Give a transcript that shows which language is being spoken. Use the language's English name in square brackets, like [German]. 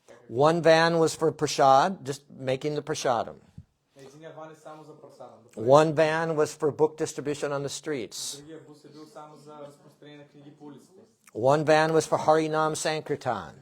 [English] One van was for prashad, just making the prasadam. [Bulgarian] Единия ван е само за просада. [English] One van was for book distribution on the streets. [Bulgarian] Другия бус е бил само за разпространение на книги по улиците. [English] One van was for Harinam Sankirtan.